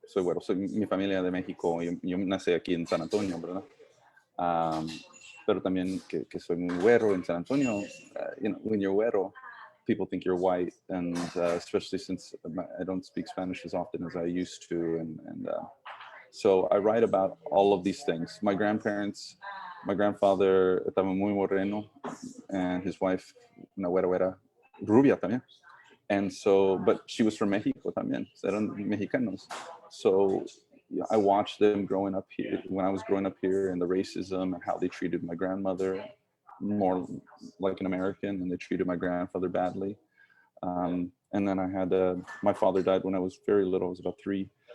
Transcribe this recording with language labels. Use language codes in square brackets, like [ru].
[es] Soy mi familia de México. Yo nací aquí en San Antonio, ¿verdad? Pero también que soy muy güero in San Antonio. [en] When you're güero, people think you're white, and especially since I don't speak Spanish as often as I used to, and so I write about all of these things. My grandfather [es] estaba muy moreno, [en] and his wife, [es] una güera, rubia también. [en] And so, but she was from Mexico también, [es] eran mexicanos. [en] So I watched them growing up here, when I was growing up here, and the racism and how they treated my grandmother more like an American, and they treated my grandfather badly. And then I had, my father died when I was very little, I was about 3.